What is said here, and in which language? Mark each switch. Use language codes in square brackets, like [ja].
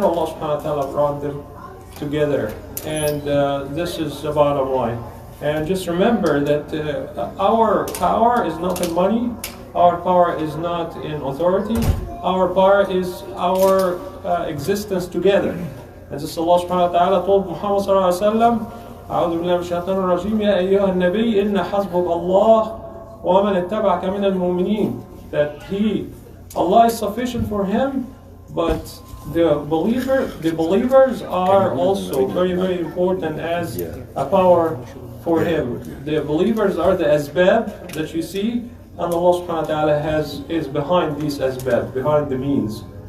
[en] Allah subhanahu wa ta'ala brought them together. And this is the bottom line. And just remember that our power is not in money, our power is not in authority, our power is our existence together. And this Allah subhanahu wa ta'ala told Muhammad sallallahu alaihi wasallam [ar] أعوذ بالله من الشيطان الرجيم يا أيها النبي إن حسبك الله ومن اتبعك من المؤمنين. [en] That Allah is sufficient for him, but the believers are also very, very important as a power for him. The believers are the asbab that you see, and Allah subhanahu wa ta'ala is behind these asbab, behind the means.